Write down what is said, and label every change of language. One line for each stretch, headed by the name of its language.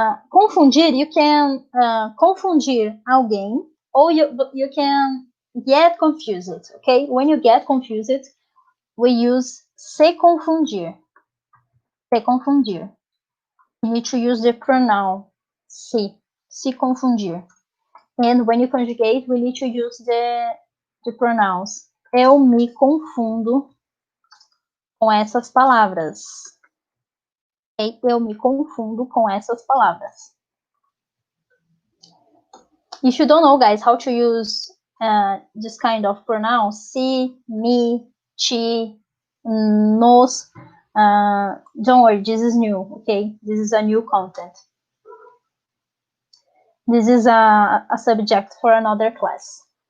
English: Confundir, you can
Portuguese: confundir alguém,
English: or you can get confused, okay? When you get confused, we use se confundir. Se confundir. You need to use the pronoun se confundir. And when you conjugate, we need to use the pronouns.
Portuguese: Eu me confundo com essas palavras. Okay? Eu me confundo com essas palavras.
English: If you don't know, guys, how to use this kind of pronouns, si, me, ti, nos, don't worry, this is new, okay? This is a new content. This is a subject for another class.